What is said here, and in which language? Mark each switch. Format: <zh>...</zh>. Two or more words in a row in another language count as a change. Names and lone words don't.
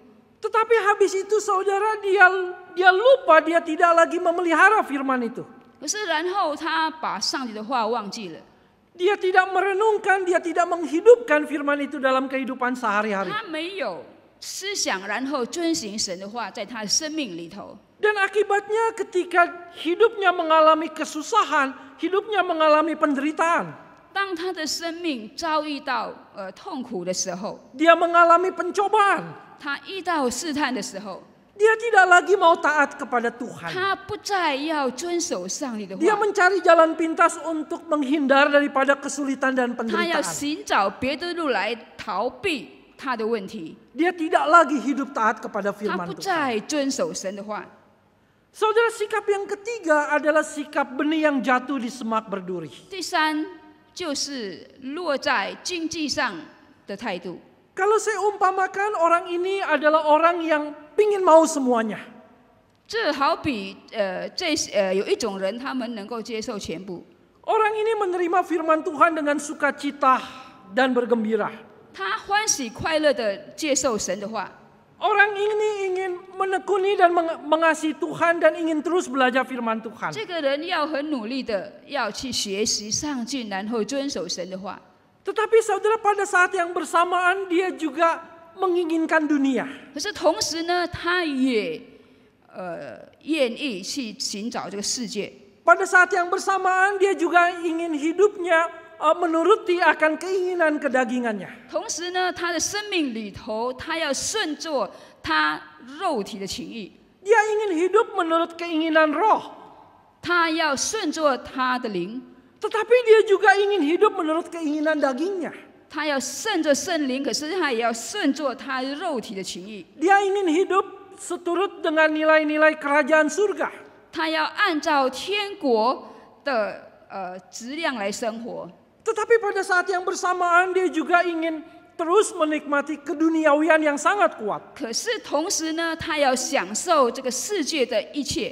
<id>Tetapi habis itu saudara dia lupa, dia tidak lagi memelihara firman itu.</id> <zh>可是然后他把上帝的话忘记了，</zh> <id>Dia tidak merenungkan, dia tidak menghidupkan firman itu dalam kehidupan sehari-hari.</id> <zh>他没有思想，然后遵行神的话，在他的生命里头。</zh> <id>Dan akibatnya ketika hidupnya mengalami kesusahan, hidupnya mengalami penderitaan.</id> <zh>当他的生命遭遇到痛苦的时候，</zh> <id>Dia mengalami pencobaan.</id> <zh>他遇到试探的时候，</zh> <id>Dia tidak lagi mau taat kepada Tuhan.</id> <zh>他不再要遵守上帝的</zh> <id>Dia</id> <zh>话，</zh> <id>mencari jalan pintas untuk menghindar daripada kesulitan dan</id> <zh>他要</zh> <id>penderitaan.</id> <zh>寻找别的路来逃避他的问题，</zh> <id>Dia tidak lagi hidup taat kepada</id> <zh>他</zh> <id>firman</id> <zh>不</zh> <id>Tuhan.</id> <zh>再遵守神的话。</zh> <id>Saudara, sikap yang ketiga adalah sikap benih yang jatuh di semak berduri.</id> <zh>第三就是落在经济上的态度。</zh> <id>Kalau saya umpamakan orang ini adalah orang yang pingin mau semuanya.</id> <zh>这好比有一种人，他们能够接受全部，</zh> <id>Orang ini menerima firman Tuhan dengan sukacita dan bergembira.</id> <zh>他欢喜快乐的接受神的话。</zh> <id>Orang ini ingin menekuni dan mengasihi Tuhan dan ingin terus belajar firman Tuhan.</id> <zh>这个人要很努力的要去学习上进，然后遵守神的话。</zh> <id>Tetapi saudara, pada saat yang bersamaan dia juga menginginkan dunia.</id> <zh>可是同时呢，他也愿意去寻找这个世界。</zh> <id>Pada saat yang bersamaan dia juga ingin hidupnya menuruti akan keinginan kedagingannya.</id> <zh>同时呢，他的生命里头，他要顺着他肉体的情欲，</zh> <id>Dia ingin hidup menurut keinginan roh.</id> <zh>他要顺着他的灵，</zh> <id>Tetapi dia juga ingin hidup menurut keinginan dagingnya.</id> <zh>他要顺着圣灵，可是他也要顺着他肉体的情欲。</zh> <id>Dia ingin hidup seturut dengan nilai-nilai kerajaan surga.</id> <zh>他要按照天国的质量来生活。</zh> <id>Tetapi pada saat yang bersamaan dia juga ingin terus menikmati keduniawian yang sangat kuat.</id> <zh>可是同时呢，他要享受这个世界的一切。</zh>